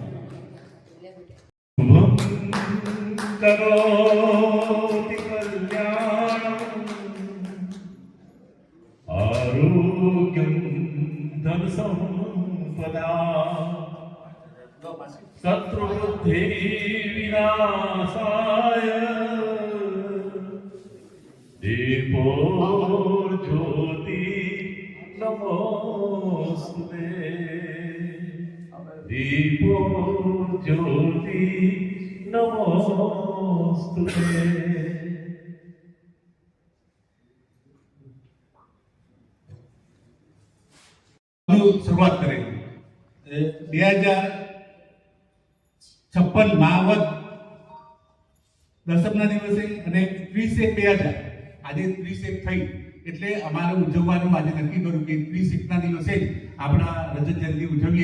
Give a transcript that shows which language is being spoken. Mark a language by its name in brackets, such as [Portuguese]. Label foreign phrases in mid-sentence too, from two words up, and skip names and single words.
[Sanskrit] करोति कल्याणं, आरोग्यं धन संपदा, शत्रुबुद्धि विनाशाय, दीपोर्ज्योतिर्गमनाय, નમોસ્તુતે દીપો જ્યોતિ નમોસ્તુતે [Gujarati] શરૂઆત કરેલી 2056 મહાવત દસમના દિવસે અને 30/1/2000 આજે 30/1 થઈ એટલે અમારે ઉજવવાનું આજે નક્કી કર્યું કે 30/1ના દિવસે આપણા રજત જયંતિ ઉજવીએ.